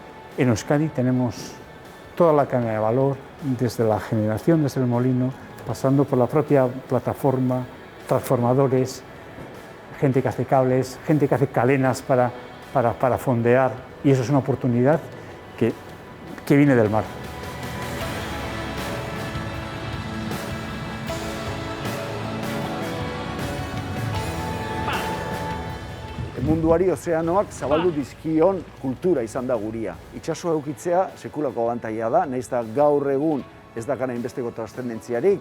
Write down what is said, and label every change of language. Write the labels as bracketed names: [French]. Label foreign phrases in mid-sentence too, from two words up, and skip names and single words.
[Spanish] En Euskadi tenemos toda la cadena de valor, desde la generación, desde el molino, pasando por la propia plataforma, transformadores, gente que hace cables, gente que hace cadenas para para fondear, y eso es una oportunidad que viene del mar. [Basque] Munduari ozeanoak zabaldu dizkion kultura izan da guria. Itsasoa eukitzea sekulako abantaila da, nahiz eta gaur egun ez dakana inbesteko trascendentziarik.